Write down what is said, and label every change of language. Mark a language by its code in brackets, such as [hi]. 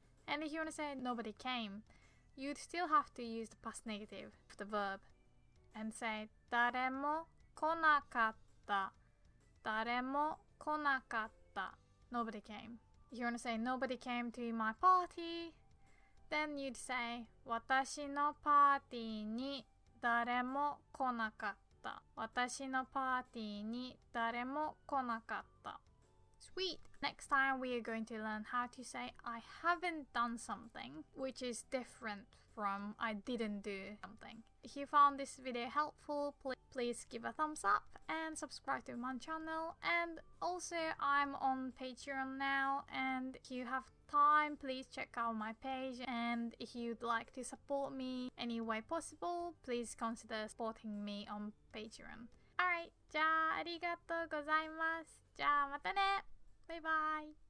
[en] And if you want to say nobody came, you'd still have to use the past negative of the verb and say [ja] 誰も来なかった、誰も来なかった. [en] Nobody came. If you want to say nobody came to my party, then you'd say [ja] 私のパーティーに誰も来なかった。私のパーティーに誰も来なかった。 [en] Sweet! Next time we are going to learn how to say I haven't done something, which is different from I didn't do something. If you found this video helpful, please give a thumbs up and subscribe to my channel. And also I'm on Patreon now, and if you have time, please check out my page. And if you'd like to support me any way possible, please consider supporting me on Patreon. [ja] Alright, じゃあありがとうございます。じゃあまたね。バイバイ。